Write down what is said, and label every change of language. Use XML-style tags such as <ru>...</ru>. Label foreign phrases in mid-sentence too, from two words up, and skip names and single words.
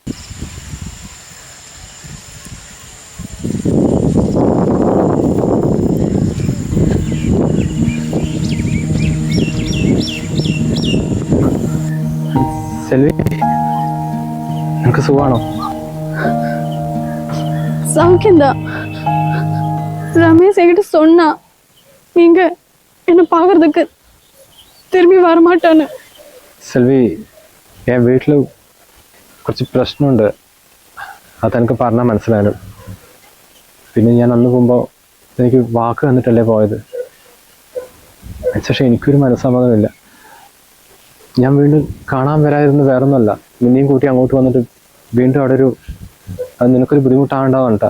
<ml>സെൽവി, നിനക്ക് സുഖാണോ?</ml> <ta>சௌக்கியம்தான். ரமேஷ் என்கிட்ட சொன்னா நீங்க என்ன பாக்குறதுக்கு திரும்பி வரமாட்டான்னு.</ta> <ml>സെൽവി, ഞാൻ വീട്ടിൽ കുറച്ച് പ്രശ്നമുണ്ട്. അതെനിക്ക് പറഞ്ഞാൽ മനസ്സിലായാലും. പിന്നെ ഞാൻ അന്ന് പോകുമ്പോൾ എനിക്ക് വാക്ക് തന്നിട്ടല്ലേ പോയത്. പക്ഷേ എനിക്കൊരു മനസ്സമ്മതമില്ല. ഞാൻ വീണ്ടും കാണാൻ വരാതിരുന്ന് വേറൊന്നുമല്ല, നിന്നെയും കൂട്ടി അങ്ങോട്ട് വന്നിട്ട് വീണ്ടും അവിടെ അത് നിനക്കൊരു ബുദ്ധിമുട്ടാണ്ടാവും കേട്ടാ.</ml>